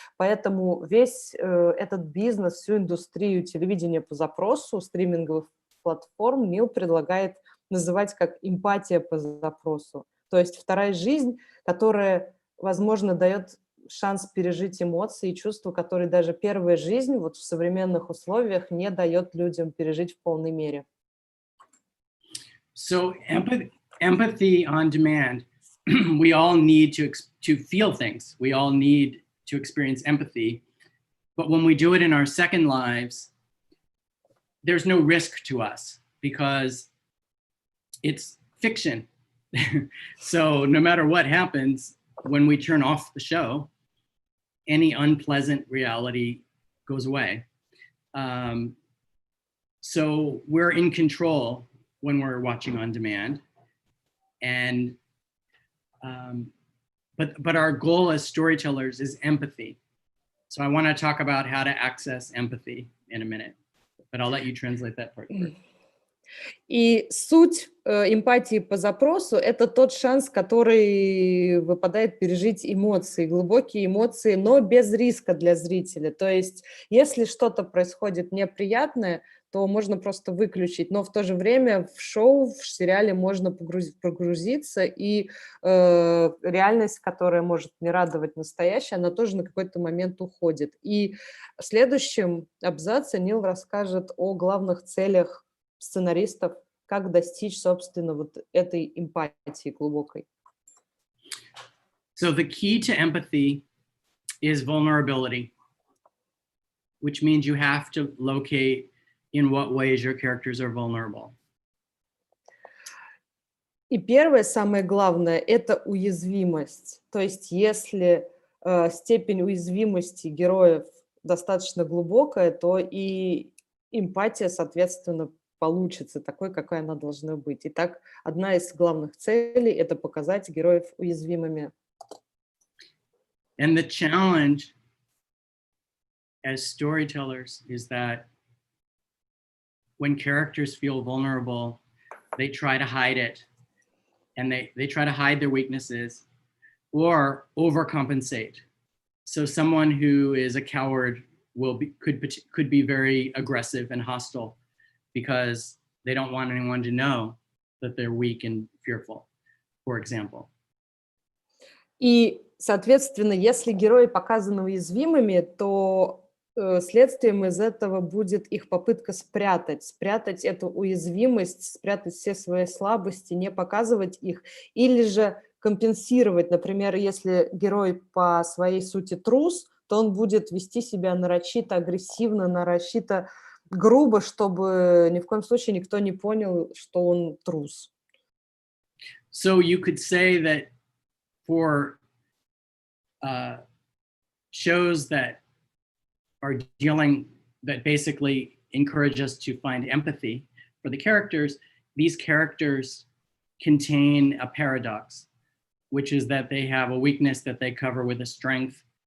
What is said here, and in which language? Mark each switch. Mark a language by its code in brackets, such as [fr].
[ru] Поэтому весь этот бизнес, всю индустрию телевидения по запросу, стриминговых платформ Нил предлагает называть как эмпатия по запросу. То есть вторая жизнь, которая, возможно, дает шанс пережить эмоции и чувства, которые даже первая жизнь вот в современных условиях не дает людям пережить в полной мере. [en] So empathy on demand. We all need to feel things. We all need to experience empathy. But when we do it in our second lives, there's no risk to us because it's fiction. So no matter what happens, when we turn off the show, any unpleasant reality goes away. So we're in control when we're watching on demand. And but our goal as storytellers is empathy. So I want to talk about how to access empathy in a minute, but I'll let you translate that part first. [ru] И суть эмпатии по запросу – это тот шанс, который выпадает пережить эмоции, глубокие эмоции, но без риска для зрителя. То есть если что-то происходит неприятное, то можно просто выключить, но в то же время в шоу, в сериале можно погрузиться, и реальность, которая может не радовать настоящая, она тоже на какой-то момент уходит. И в следующем абзаце Нил расскажет о главных целях сценаристов, как достичь, собственно, вот этой эмпатии глубокой. [en] So the key to empathy is vulnerability, which means you have to locate in what ways your characters are vulnerable. [ru] И первое, самое главное, это уязвимость. То есть если степень уязвимости героев достаточно глубокая, то и эмпатия, соответственно, получится такой, какой она должна быть. Итак, одна из главных целей – это показать героев уязвимыми. [en] And the challenge as storytellers is that when characters feel vulnerable, they try to hide it, and they try to hide their weaknesses or overcompensate. So someone who is a coward could be very aggressive and hostile, because they don't want anyone to know that they're weak and fearful, for example. [ru] И, соответственно, если герои показаны уязвимыми, то следствием из этого будет их попытка спрятать эту уязвимость, спрятать все свои слабости, не показывать их, или же компенсировать. Например, если герой по своей сути трус, то он будет вести себя нарочито агрессивно, нарочито грубо, чтобы ни в коем случае никто не понял, что он трус. [en] So you could say that for shows that are that basically encourage us to find empathy for the characters, these characters contain a paradox, which is that they have a weakness that they cover with a strength.